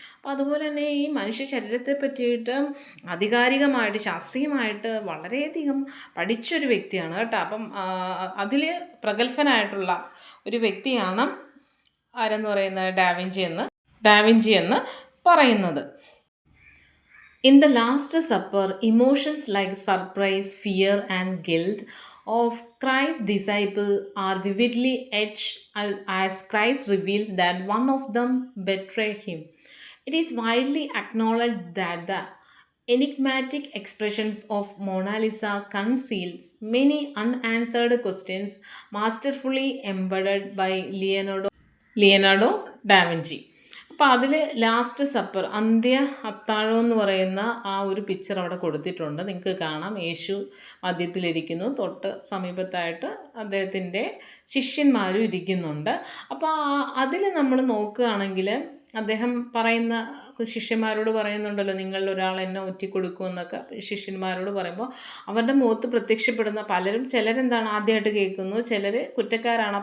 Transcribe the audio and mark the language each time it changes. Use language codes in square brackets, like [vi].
[ml] അപ്പോൾ അതുപോലെ തന്നെ ഈ മനുഷ്യ ശരീരത്തെ പറ്റിയിട്ട് ആധികാരികമായിട്ട് ശാസ്ത്രീയമായിട്ട് വളരെയധികം പഠിച്ചൊരു വ്യക്തിയാണ് കേട്ടോ. അപ്പം അതിൽ പ്രഗത്ഭനായിട്ടുള്ള ഒരു വ്യക്തിയാണ് ആരെന്ന് പറയുന്നത്, ഡാവിഞ്ചി എന്ന് പറയുന്നത്. [en] In the Last Supper, emotions like surprise, fear, and guilt of Christ's disciples are vividly etched as Christ reveals that one of them betrayed him. It is widely acknowledged that the enigmatic expressions of Mona Lisa conceals many unanswered questions masterfully embodied by Leonardo Da Vinci. [ml] അപ്പോൾ അതിൽ last supper, അന്ത്യ അത്താഴം എന്ന് പറയുന്ന ആ ഒരു picture അവിടെ കൊടുത്തിട്ടുണ്ട്. നിങ്ങൾക്ക് കാണാം, യേശു മധ്യത്തിലിരിക്കുന്നു, തൊട്ട് സമീപത്തായിട്ട് അദ്ദേഹത്തിൻ്റെ ശിഷ്യന്മാരും ഇരിക്കുന്നുണ്ട്. അപ്പോൾ അതിൽ നമ്മൾ നോക്കുകയാണെങ്കിൽ അദ്ദേഹം ശിഷ്യന്മാരോട് പറയുന്നുണ്ടല്ലോ, നിങ്ങളിൽ ഒരാൾ എന്നെ ഒറ്റിക്കൊടുക്കുമെന്നൊക്കെ ശിഷ്യന്മാരോട് പറയുമ്പോൾ അവരുടെ മുഖത്ത് പ്രത്യക്ഷപ്പെടുന്ന ചിലരെന്താണ് ആദ്യമായിട്ട് കേൾക്കുന്നു, ചിലർ കുറ്റക്കാരാണ്.